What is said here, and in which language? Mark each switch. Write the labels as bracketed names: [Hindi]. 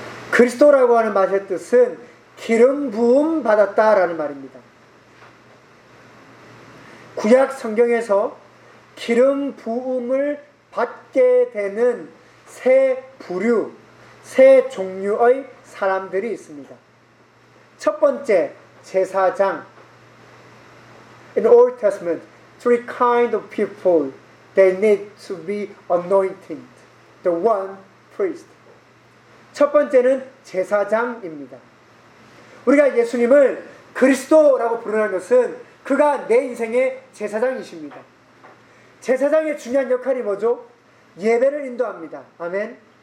[Korean] 그리스도라고 하는 말의 뜻은 기름 부음 받았다라는 말입니다. 구약 성경에서 기름 부음을 받게 되는 세 부류, 세 종류의 사람들이 있습니다. 첫 번째, 제사장. [English] In the Old Testament, three kinds of people they need to be anointed. The one priest. [Korean] 첫 번째는 제사장입니다. 우리가 예수님을 그리스도라고 부르는 것은 그가 내 인생의 제사장이십니다. 제사장의 중요한 역할이 뭐죠? 예배를 인도합니다. 아멘.